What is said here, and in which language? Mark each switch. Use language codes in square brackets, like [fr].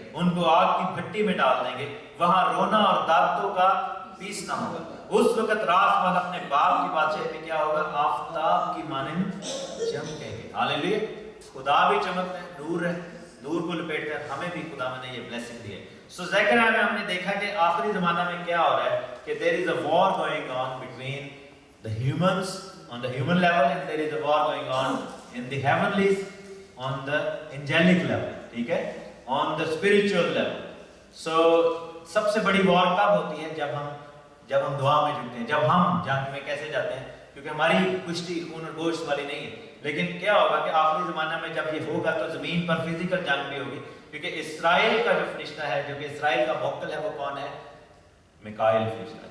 [ur] ان کو آگ کی بھٹی میں ڈال دیں گے، وہاں رونا اور دانتوں کا پیسنا ہوگا. اس وقت رات بعد اپنے باپ کی بادشاہی میں کیا ہوگا؟ آفتاب کی مانند چمکیں گے. ہاللیلویا. خدا بھی چمکتا ہے، نور ہے، نور کو لپیٹتا ہے. ہمیں بھی خدا نے یہ بلیسنگ دی ہے. سو زکریا میں ہم نے دیکھا کہ آخری زمانہ میں کیا ہو رہا ہے کہ [en] there is a war going on between the humans on the human level and there is a war going on in the heavenlies on the angelic level. [ur] ٹھیک ہے، [en] on the spiritual level. [ur] So سب سے بڑی وار کب ہوتی ہے؟ جب ہم دعا میں جھکتے ہیں، جب ہم جنگ میں کیسے جاتے ہیں؟ کیونکہ ہماری کشتی خون اور گوشت والی نہیں ہے. لیکن کیا ہوگا کہ آخری زمانہ میں جب یہ ہوگا تو زمین پر فزیکل جنگ بھی ہوگی، کیونکہ اسرائیل کا جو فرشتہ ہے، جو کہ اسرائیل کا موکل ہے، وہ کون ہے؟ میکائیل فرشتہ.